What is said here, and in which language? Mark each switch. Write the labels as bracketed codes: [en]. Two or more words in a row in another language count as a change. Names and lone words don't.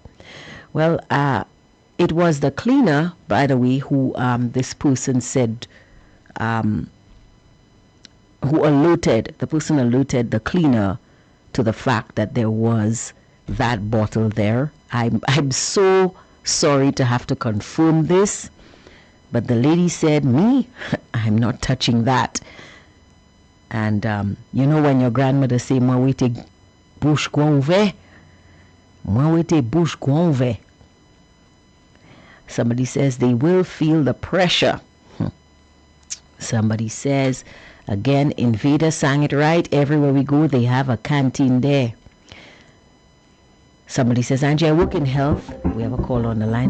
[en] Well, it was the cleaner, by the way, who this person said, the person alerted the cleaner to the fact that there was that bottle there. I'm so sorry to have to confirm this, but the lady said, me, I'm not touching that. And you know when your grandmother say, [acf] moi wete bouche gouve, moi wete bouche gouve. [en] Somebody says they will feel the pressure. Somebody says, again, Invader sang it right. Everywhere we go, they have a canteen there. Somebody says, Angie, I work in health. We have a call on the line.